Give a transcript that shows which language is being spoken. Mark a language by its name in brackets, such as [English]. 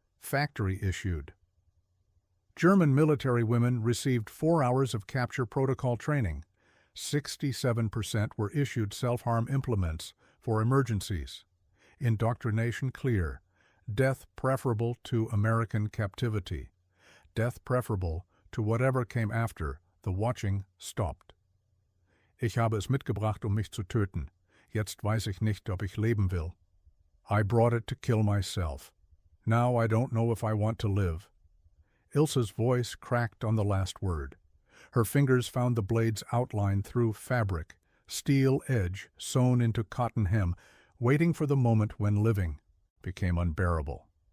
[English] Factory issued." German military women received 4 hours of capture protocol training. 67% were issued self-harm implements for emergencies. Indoctrination clear. Death preferable to American captivity. Death preferable to whatever came after. The watching stopped. [German] Ich habe es mitgebracht, mich zu töten. Jetzt weiß ich nicht, ob ich leben will. [English] I brought it to kill myself. Now I don't know if I want to live. Ilse's voice cracked on the last word. Her fingers found the blade's outline through fabric, steel edge sewn into cotton hem, waiting for the moment when living became unbearable.